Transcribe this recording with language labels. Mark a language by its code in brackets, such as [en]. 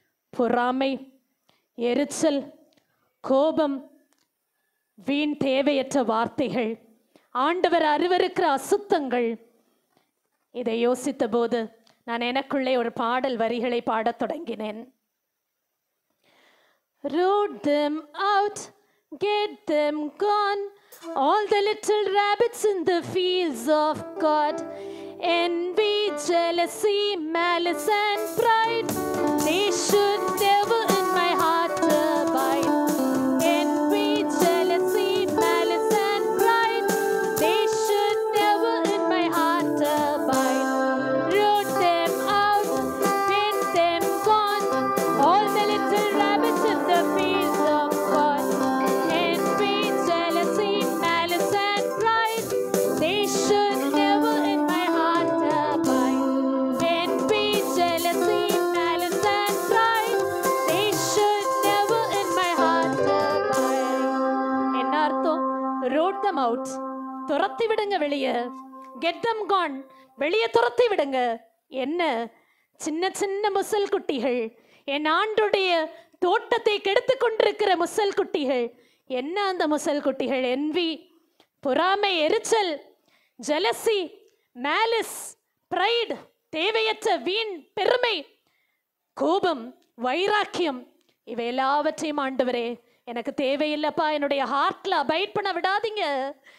[ta] பொறாமை, எரிச்சல், கோபம், வீண் தேவையற்ற வார்த்தைகள், ஆண்டவர் அருவருக்கிற அசுத்தங்கள். இதை யோசித்த போது நான் எனக்குள்ளே ஒரு பாடல் வரிகளை பாடத் தொடங்கினேன். [en] Root them out, get them gone, all the little rabbits in the fields of God. Envy, jealousy, malice and pride, they should never in my heart abide. Envy, jealousy, malice and pride, they should never in my heart abide. Root them out, get them gone, all the little rabbits in the fields of God. Envy, jealousy, malice and pride, they should never in my heart abide. Envy, jealousy, malice and pride, they should never in my heart abide. [ta] என்ன அர்த்தம்? [en] root them out, [ta] துரத்தி விடுங்க வெளியே. [en] get them gone, [ta] வெளியே துரத்தி விடுங்க. என்ன? சின்ன சின்ன முசல் குட்டிகள், என் ஆண்டுடைய தோட்டத்தை கெடுத்து கொண்டிருக்கிற முசல் குட்டிகள். என்ன அந்த முசல் குட்டிகள்? envy, பொறாமை, எரிச்சல், ஜெலசி, மேலிஸ், ப்ரைட், தேவையற்ற வீண் பெருமை, கோபம், வைராக்கியம், இவை எல்லாவற்றையும் ஆண்டவரே எனக்கு தேவையில்லைப்பா, என்னுடைய ஹார்ட்ல அபைட் பண்ண விடாதீங்க.